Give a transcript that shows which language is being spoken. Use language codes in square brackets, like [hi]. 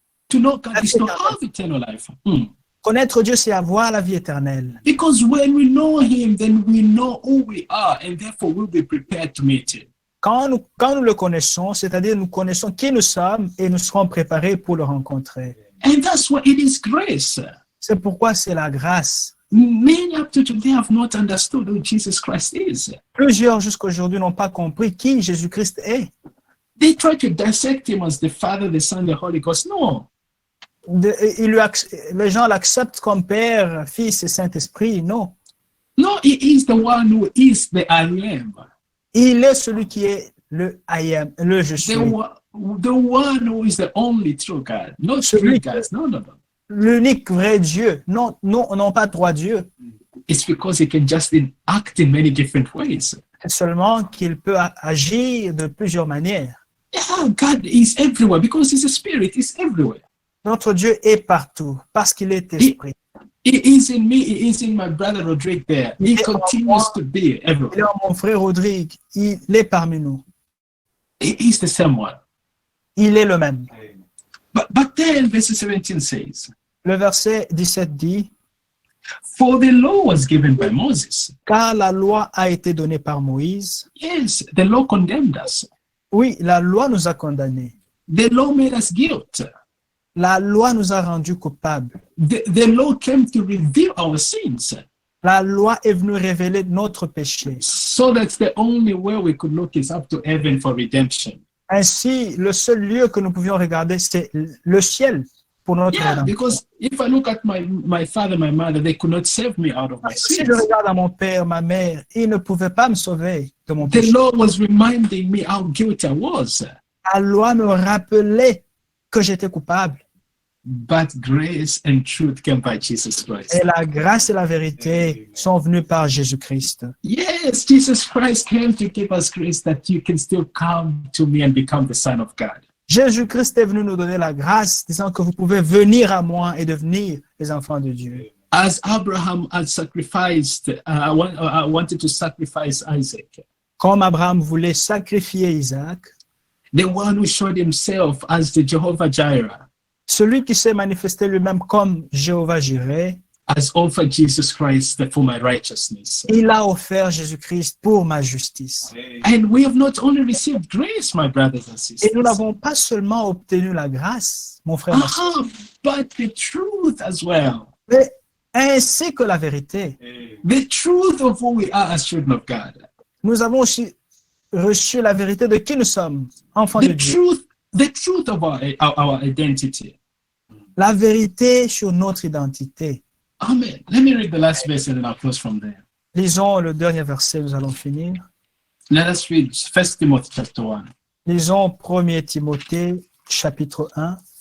[en] To know God is to have eternal life. [fr] Connaître Dieu, c'est avoir la vie éternelle. [en] Because when we know him, then we know who we are, and therefore we'll be prepared to meet him. [fr] Quand nous le connaissons, c'est-à-dire nous connaissons qui nous sommes et nous serons préparés pour le rencontrer. [en] And that's why it is grace. [fr] C'est pourquoi c'est la grâce. [en] Many up to today have not understood who Jesus Christ is. [fr] Plusieurs jusqu'à aujourd'hui n'ont pas compris qui Jésus-Christ est. [en] They try to dissect him as the Father, the Son, the Holy Ghost. No. [fr] Les gens l'acceptent comme Père, Fils et Saint-Esprit. Non. [en] No, he is the one who is the I am. [fr] Il est celui qui est le [en] I am, [fr] le je suis. [en] The one who is the only true God. Not three gods. No. [fr] L'unique vrai Dieu. Non, pas trois dieux. [en] It's because he can just act in many different ways. [fr] C'est seulement qu'il peut agir de plusieurs manières. [en] Yeah, God is everywhere because he's a spirit. He's everywhere. [fr] Notre Dieu est partout parce qu'il est esprit. [en] He is in me. He is in my brother Rodrigue there. He continues to be everywhere. [fr] Il est en mon frère Rodrigue. Il est parmi nous. [en] He is the same one. [fr] Il est le même. [en] But then verse 17 says, [fr] Le verset 17 dit, [en] for the law was given by Moses. [fr] Car la loi a été donnée par Moïse. [en] Yes, the law condemned us. [fr] Oui, la loi nous a condamnés. [en] The law made us guilt. [fr] La loi nous a rendus coupables. [en] The law came to reveal our sins. [fr] La loi est venue révéler notre péché. [en] So that's the only way we could look is up to heaven for redemption. [fr] Ainsi, le seul lieu que nous pouvions regarder, c'est le ciel pour notre rédemption. [en] Because if I look at my father, my mother, they could not save me out of my [fr] Si [en] sins. [fr] je regarde à mon père, ma mère, ils ne pouvaient pas me sauver de mon péché. [en] The law was reminding me how guilty I was. [fr] La loi me rappelait que j'étais coupable. [en] But grace and truth came by Jesus Christ. [fr] Et la grâce et la vérité sont venues par Jésus-Christ. [en] Yes, Jesus Christ came to give us grace that you can still come to me and become the Son of God. [fr] Jésus-Christ est venu nous donner la grâce, disant que vous pouvez venir à moi et devenir les enfants de Dieu. [en] As Abraham had sacrificed, wanted to sacrifice Isaac, [fr] Comme Abraham voulait sacrifier Isaac, [en] the one who showed himself as the Jehovah Jireh, [fr] celui qui s'est manifesté lui-même comme Jéhovah Jireh, [en] has offered Jesus Christ for my righteousness. [fr] il a offert Jésus-Christ pour ma justice. [en] And we have not only received grace, my brothers and [fr] Et [en] sisters, [fr] nous n'avons pas seulement obtenu la grâce, mon frère, ma sœur, [en] but the truth as well. [fr] mais ainsi que la vérité. [en] The truth of who we are as children of God. [fr] Nous avons aussi reçu la vérité de qui nous sommes, enfants de Dieu. [en] The truth of our identity. [fr] La vérité sur notre identité. [en] Amen. Let me read the last verse and then I'll close from there. [fr] Lisons le dernier verset, nous allons finir. [en] Let us read 1 Timothy chapter 1, [fr] Lisons 1 Timothée, chapitre 1,